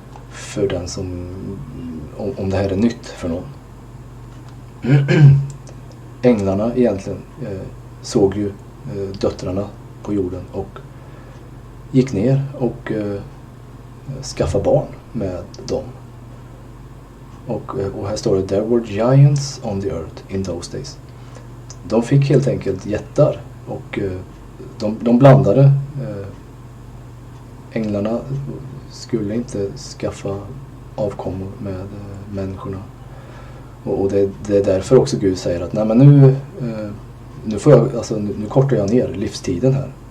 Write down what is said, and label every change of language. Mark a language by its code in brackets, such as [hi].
[sv] För den som, om det här är nytt för någon. Änglarna egentligen såg ju döttrarna på jorden och gick ner och skaffade barn med dem. Och här står det, [en] there were giants on the earth in those days. [sv] De fick helt enkelt jättar och de blandade. Änglarna skulle inte skaffa avkommor med människorna. Och det är därför också Gud säger att nej, men nu får jag, alltså, nu kortar jag ner livstiden här.